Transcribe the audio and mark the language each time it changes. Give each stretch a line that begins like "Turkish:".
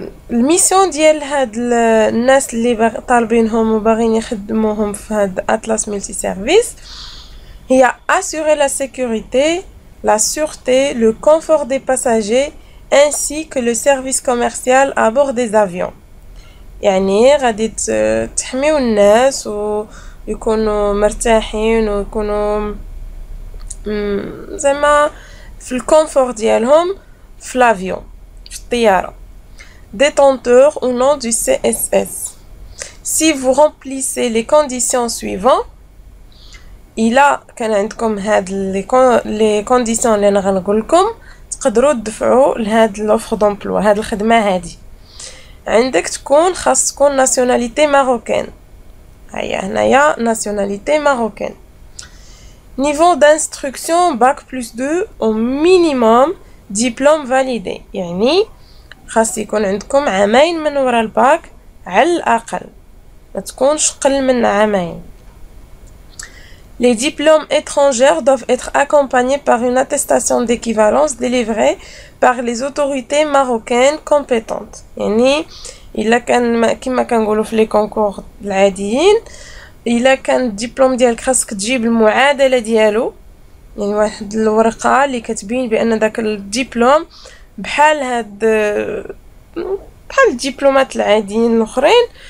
Arabic: الميسيون ديال هاد الناس اللي طالبينهم وباغيين يخدموهم في هاد اطلس ملتي سيرفيس هي
French: assurer la sécurité, la sûreté, le confort des passagers ainsi que le service commercial à bord des avions.
Arabic: يعني غادي تحميو الناس ويكونوا مرتاحين ويكونوا زعما في الكونفور ديالهم في لافيون في الطياره.
French: Détenteur ou non du CSS. Si vous remplissez les conditions suivantes,
Arabic: إلا كان عندكم هاد لي كونديسيون اللي انا غنقول لكم تقدروا تدفعوا لهاد لوفر دومبلوا، هاد الخدمه هادي. عندك خاص تكون ناسيوناليتي ماروكان، هيا هنايا ناسيوناليتي ماروكان. نيفو
French: d'instruction bac plus 2 au minimum diplôme validé،
Arabic: يعني خاص يكون عندكم عامين من وراء الباك على الأقل، ما تكونش قل من عامين.
French: Les diplômes étrangers doivent être accompagnés par une attestation d'équivalence délivrée par les autorités marocaines compétentes.
Arabic: يعني إلا كان كما كنقولوا في لي كونكور العاديين، إلا كان الدبلوم ديالك خاصك تجيب المعادلة ديالو، يعني واحد الورقة اللي كتبين بأن داك الدبلوم بحال هاد بحال الدبلومات العاديين الاخرين.